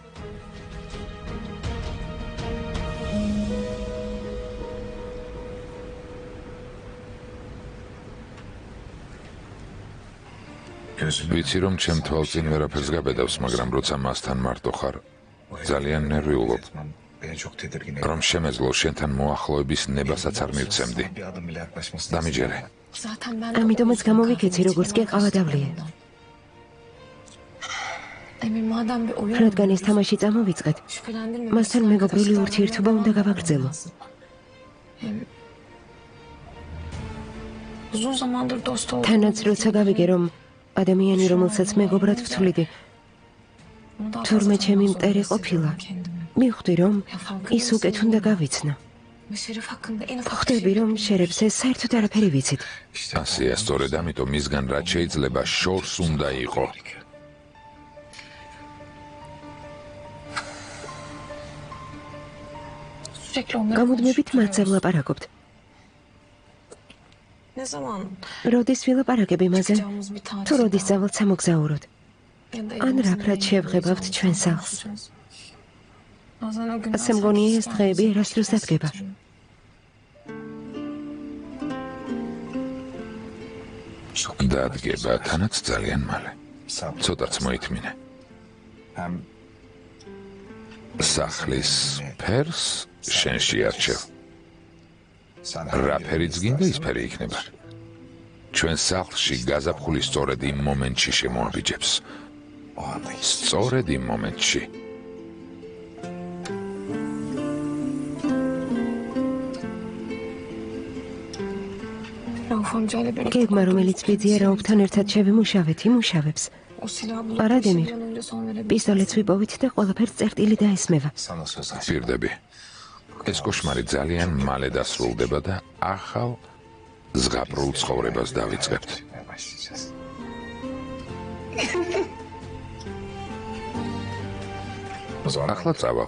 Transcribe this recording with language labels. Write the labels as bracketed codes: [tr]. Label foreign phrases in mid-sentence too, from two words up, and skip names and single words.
[ka] ვიცი, რომ ჩემ თვალწინ ვერაფერს გაბედავს, მაგრამ როცა მასთან მარტო ხარ, ძალიან ნერვიულობ. რომ შემეძლო შენთან მოახლოების ნებასაც არ მივცემდი. დამიჯერე. [tr] Zaten ben... [ka] ამიტომაც გამოვიქეცი, როგორც კი ყავადავლია. [tr] Emir madem bir oyun... [ka] რადგან ეს თამაში წამოვიწყეთ, [tr] Şüphelendirme. [ka] მასთან მეგობრული ურთიერთობა უნდა გავაგრძელო. [tr] Uzun zamandır dost oldum. [ka] თანაც როცა გავიგე, რომ ადამიანი, რომელსაც მეგობრად ვთვლიდი, თურმე ჩემი მტერი ყოფილა, მივხვდი, რომ ის უკეთ უნდა გავიცნო. [tr] Şerif hakkında en ufak [ka] ხვდები, რომ შერებს ეს საერთოდ არაფერი ვიცით. ასეა, სწორედ ამიტომ მისგან რაც შეიძლება შორს უნდა იყო. [tr] sürekli onları [ka] გამუდმებით მათზე ვლაპარაკობთ. [tr] Ne zaman [ka] როდის ვილაპარაკებ იმაზე, [tr] yapacağımız bir tatil [ka] თუ როდის წავალთ სამოგზაუროდ. [tr] ya da [ka] ან [tr] evimizin [ka] რაფრად [tr] önünde [ka] შევღებავთ [tr] yapacağımız [ka] ჩვენ [tr] bir [ka] სახლს. [tr] yapacağız. Bazen o günler [ka] ასე მგონია ეს [tr] sanki [ka] დღეები [tr] sadece [ka] ერასდროს დადგება. დადგება თანაც ძალიან მალე. ცოტაც მოითმინე. სახლის ფერს შენ შეარჩევ. რა ფერიც გინდა, ის ფერი იქნება. ჩვენ სახლში გაზაფხული სწორედ იმ მომენტში შემოაბიჯებს. სწორედ იმ მომენტში. [tr] Rauf amcayla birlikte [ka] გეგმა, რომელიც ბიძია რაუფთან ერთად შევიმუშავეთ, იმუშავებს. [tr] o silahı bulup [ka] არა, [tr] bir [ka] დემირ. [tr] an önce son verebilir. [ka] პისტოლეტს ვიპოვით და ყველაფერს წერტილი დაესმევა. პირდები. ეს კოშმარი ძალიან მალე დასრულდება და ახალ ზღაპრულ ცხოვრებას დავიწყებთ. ახლა წავალ.